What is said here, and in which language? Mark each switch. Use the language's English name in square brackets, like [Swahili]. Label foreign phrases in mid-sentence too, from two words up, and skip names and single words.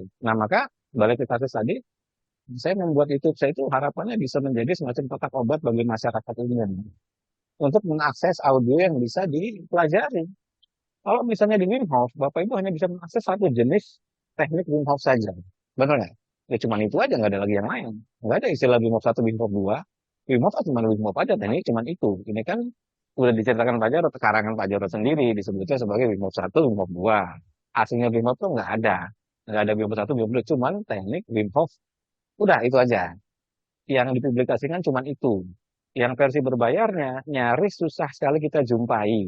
[Indonesian] Nah maka, balik ke kasus tadi, saya membuat YouTube saya itu harapannya bisa menjadi semacam kotak obat bagi masyarakat umum untuk mengakses audio yang bisa dipelajari. Kalau misalnya di Wim Hof, Bapak Ibu hanya bisa mengakses satu jenis teknik Wim Hof saja. Benar nggak? Ya cuma itu aja, nggak ada lagi yang lain. Nggak ada istilah Wim Hof 1, Wim Hof 2. Wim Hof cuma Wim Hof aja, teknik cuma itu. Ini kan udah diceritakan Pak Jarod, karangan Pak Jarod sendiri, disebutnya sebagai Wim Hof 1, Wim Hof 2. Aslinya Wim Hof tuh nggak ada. Nggak ada Wim Hof 1, Wim Hof 2. Cuman teknik Wim Hof. Udah, itu aja. Yang dipublikasikan cuma itu. Yang versi berbayarnya nyaris susah sekali kita jumpai.